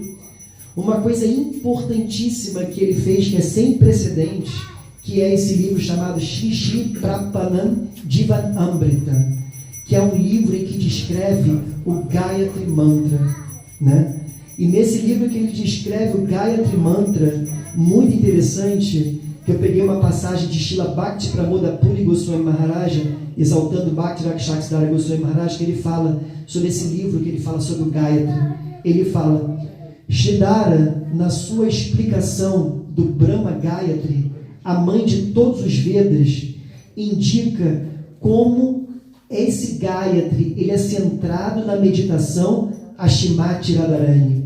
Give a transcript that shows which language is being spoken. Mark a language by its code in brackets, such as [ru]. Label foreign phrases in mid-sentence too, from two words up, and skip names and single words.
[pt] Uma coisa importantíssima que ele fez, que é sem precedentes, que é esse livro chamado Shri Shri Prapanam Jivan Amrita, que é um livro em que descreve o Gayatri Mantra, né? E nesse livro que ele descreve o Gayatri Mantra, muito interessante, que eu peguei uma passagem de Srila Bhakti Pramoda Puri Goswami Maharaja, exaltando Bhakti Rakshaksidhara Goswami Maharaja, que ele fala sobre esse livro, que ele fala sobre o Gayatri. Ele fala: Sridhara, na sua explicação do Brahma Gayatri, a mãe de todos os Vedas, indica como esse Gayatri ele é centrado na meditação a Shrimati Radharani.